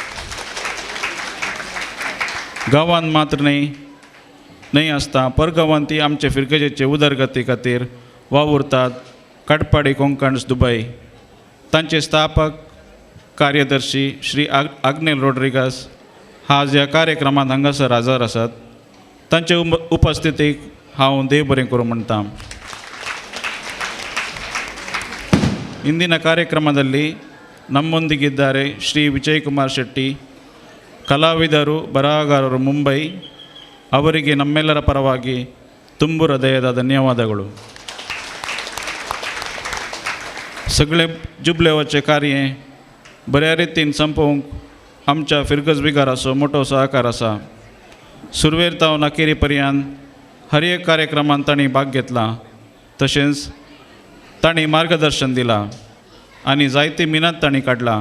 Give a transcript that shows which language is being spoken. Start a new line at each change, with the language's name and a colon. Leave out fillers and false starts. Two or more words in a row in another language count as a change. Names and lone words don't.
Konkani: गांवांत मात्र न्हय आसता परगांवांतय आमचे फिरगजेचे उदरगती खातीर वावुरतात काटपाडी कोंकण्स दुबय. तांचे स्थापक कार्यदर्शी श्री आग्नेल रोड्रिगस आज ह्या कार्यक्रमांत हांगासर हजर आसात. तांचे उपस्थितीक हांव देव बरें करूं म्हणटा.
Kannada: ಇಂದಿನ ಕಾರ್ಯಕ್ರಮದಲ್ಲಿ ನಮ್ಮೊಂದಿಗಿದ್ದಾರೆ ಶ್ರೀ ವಿಜಯ್ ಕುಮಾರ್ ಶೆಟ್ಟಿ, ಕಲಾವಿದರು ಬರಹಗಾರರು ಮುಂಬೈ. ಅವರಿಗೆ ನಮ್ಮೆಲ್ಲರ ಪರವಾಗಿ ತುಂಬು ಹೃದಯದ ಧನ್ಯವಾದಗಳು.
Konkani: सगळे जुबलेवाचे कार्य बऱ्या रितीन संपोवंक आमच्या फिरगज विगाराचो मोठो सहकार आसा. सुरवेर तावन अखेरी पर्यंत हर एक कार्यक्रमांत तांणी भाग घेतला. तशेंच तांणी मार्गदर्शन दिलां आनी जायती मिनत तांणी काडला.